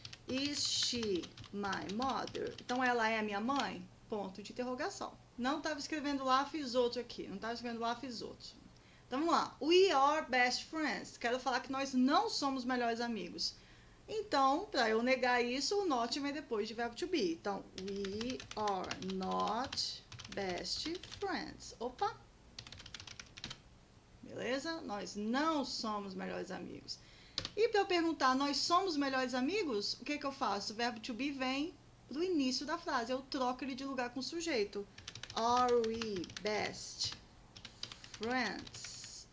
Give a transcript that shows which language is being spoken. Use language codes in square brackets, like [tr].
[en] Is she my mother? [pt] Então, ela é a minha mãe? Ponto de interrogação. Não estava escrevendo lá, fiz outro aqui. Não estava escrevendo lá, fiz outro. Então, vamos lá. [en] We are best friends. [pt] Quero falar que nós não somos melhores amigos. Então, para eu negar isso, o not vem depois de verbo to be. [en] Então, we are not best friends. [pt] Opa! Beleza? Nós não somos melhores amigos. E para eu perguntar, nós somos melhores amigos? O que eu faço? O verbo to be vem do início da frase. Eu troco ele de lugar com o sujeito. [en] Are we best friends?